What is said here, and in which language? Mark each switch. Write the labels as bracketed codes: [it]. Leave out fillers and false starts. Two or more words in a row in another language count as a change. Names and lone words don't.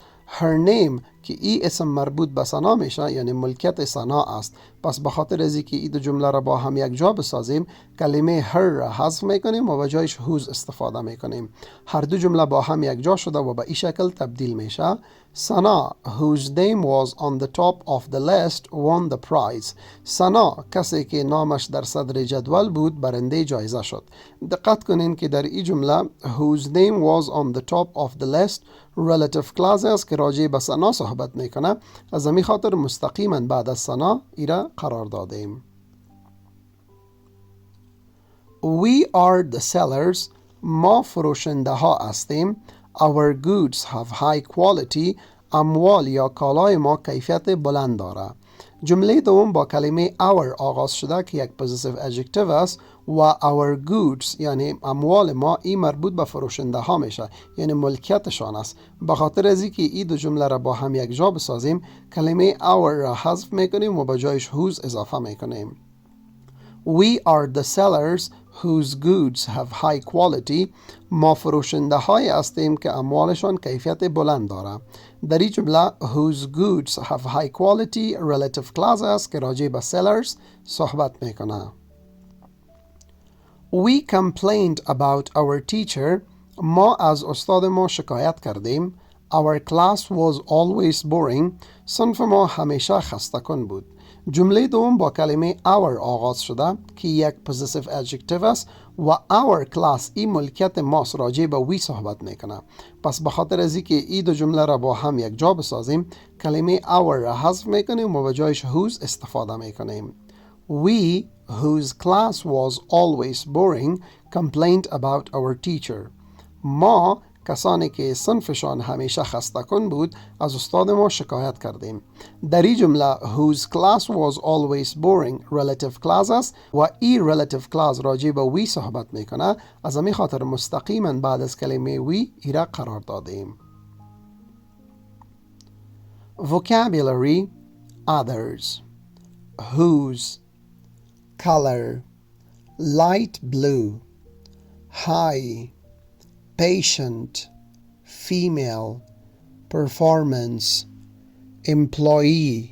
[en] Her name [fa] که ای اسم مربوط به سنا میشه یعنی ملکیت سنا است. پس به خاطر از اینکه ای دو جمله را با هم یک جا بسازیم کلمه her را حذف میکنیم و به جایش whose استفاده میکنیم. هر دو جمله با هم یک جا شده و به این شکل تبدیل میشه. [en] سنا whose name was on the top of the list won the prize. [fa] سنا کسی که نامش در صدر جدول بود برنده جایزه شد. دقت کنین که در این جمله [en] whose name was on the top of the list relative clause [fa] است که راجع به سنا صحبت میکنه. از همین خاطر مستقیما بعد از سنا ایره قرار دادیم. [en] We are the sellers. [fa] ما فروشنده ها هستیم. [en] Our goods have high quality. [fa] اموال یا کالای ما کیفیت بلند داره. جمله دوم با کلمه our آغاز شده که یک [en] possessive adjective [fa] است و [en] our goods [fa] یعنی اموال ما ای مربوط به فروشنده ها میشه یعنی ملکیتشان است. به خاطر از اینکه ای دو جمله را با هم یک جا بسازیم کلمه our را حذف میکنیم و به جایش whose اضافه میکنیم. [en] We are the sellers whose goods have high quality. [fa] ما فروشنده های هستیم که اموالشان کیفیت بلند داره. در این جمله [en] whose goods have high quality relative clause [fa] است که راجع به sellers صحبت میکنه. [en] We complained about our teacher. [fa] ما از استاد ما شکایت کردیم. [en] Our class was always boring. [fa] صنف ما همیشه خسته کن بود. جمله دوم با کلمه our آغاز شده که یک [en] possessive adjective [fa] است و [en] our class [fa] ای ملکیت ماست راجع به وی صحبت میکنه. پس به خاطر از اینکه ای دو جمله را با هم یک جا بسازیم کلمه our را حذف میکنیم و به جایش whose استفاده میکنیم. [en] We, whose class was always boring, complained about our teacher. [fa] ما کسانی که صنفشان همیشه خسته کن بود از استاد ما شکایت کردیم. در این جمله [en] whose class was always boring relative clause [fa] است و ای [en] relative clause [fa] راجع به وی صحبت میکنه. از همین خاطر مستقیما بعد از کلمه وی ایره قرار دادیم. [en] Vocabulary others whose color light blue high patient, female, performance, employee,